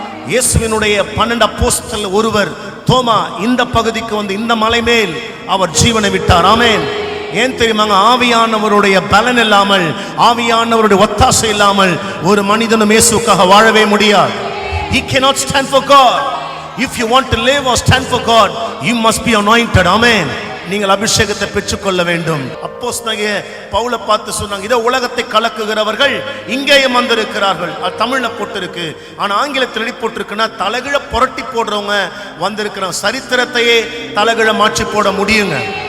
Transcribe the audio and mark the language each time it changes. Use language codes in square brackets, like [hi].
[ta] இயேசுவினுடைய 12 அப்போஸ்தலர் ஒருவர் தோமா இந்த பகுதிக்கு வந்து இந்த மலை மேல் அவர் ஜீவனை விட்டார். ஆமென். ஏன் தெரியுமாங்க? ஆவியானவருடைய பலன் இல்லாமல், ஆவியானவருடைய ஒத்தாசை இல்லாமல் ஒரு மனிதனும் இயேசுக்காக வாழவே முடியாது. [en] He cannot stand for God. If you want to live or stand for God, you must be anointed. Amen. [ta] நீங்கள் அபிஷேகத்தை பெற்றுக்கொள்ள வேண்டும். அப்போஸ்தலனாகிய பவுலை பார்த்து சொன்னாங்க, இதோ உலகத்தை கலக்குகிறவர்கள் இங்கேயும் வந்திருக்கிறார்கள். அது தமிழ்ல போட்டிருக்கு, ஆனா ஆங்கிலத்தில் எழுதி போட்டிருக்குன்னா தலைகிழ புரட்டி போடுறவங்க வந்திருக்கிற சரித்திரத்தையே தலைகிழ மாற்றி போட முடியுங்க.